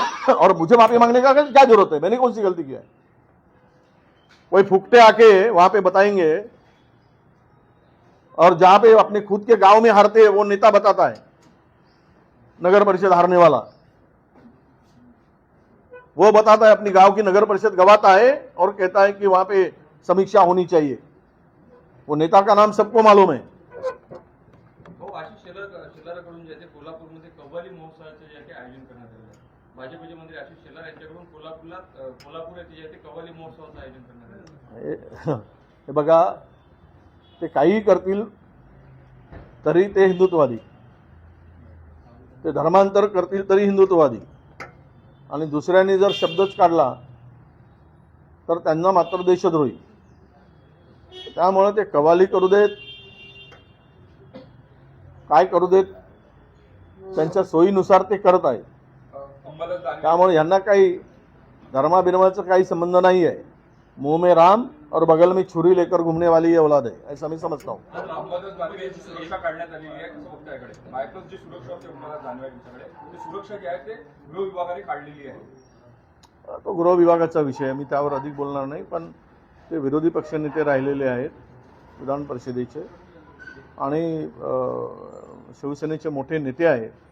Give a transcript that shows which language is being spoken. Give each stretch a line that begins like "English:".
Hindi: और मुझे माफी मांगने का क्या जरूरत है? मैंने कौन सी गलती किया है? कोई फुकटे आके वहां पे बताएंगे, और जहां पे अपने खुद के गांव में हारते हैं वो नेता बताता है, नगर परिषद हारने वाला वो बताता है अपनी गांव की नगर परिषद गवाता है और कहता है कि वहां पे समीक्षा होनी चाहिए। वो नेता का नाम सबको मालूम है।
Marathi: हो आशिष शेलारकडून जे आहे ते कोल्हापूरमध्ये कव्वाली महोत्सवाचे जे आहे ते आयोजन करण्यात आलेलं आहे। भाजपचे मंत्री आशिष शेलार यांच्याकडून कोल्हापूर येथे जे आहे ते कव्वाली महोत्सवाचं आयोजन करण्यात आलेलं आहे। हे बघा, ते काहीही करतील तरी ते हिंदुत्ववादी, ते धर्मांतर करतील तरी हिंदुत्ववादी, आणि दुसऱ्यांनी जर शब्दच काढला तर त्यांना मात्र देशद्रोही। त्यामुळे ते कव्वाली करू देत, काय करू देत, त्यांच्या सोयीनुसार ते करत आहेत। त्यामुळे यांना काही धर्माबिर्माचा काही संबंध नाही आहे।
Hindi: मुंह में राम और बगल में छुरी लेकर घूमने वाली ये औलाद है, ऐसा मैं समझता हूँ।
Marathi: अंबादास दानवे यांची सुरक्षा काढण्यात आलेली आहे, कसं बघताय याकडे? बायकोच जी सुरक्षा होती अंबादास दानवे यांच्याकडे, ती सुरक्षा जी आहे ते गृह विभागाने काढलेली आहे। तो गृह विभागाचा विषय आहे, मी त्यावर अधिक बोलणार नाही, पण ते विरोधी पक्षनेते राहिलेले आहेत विधान परिषदेचे आणि शिवसेनेचे मोठे नेते आहेत।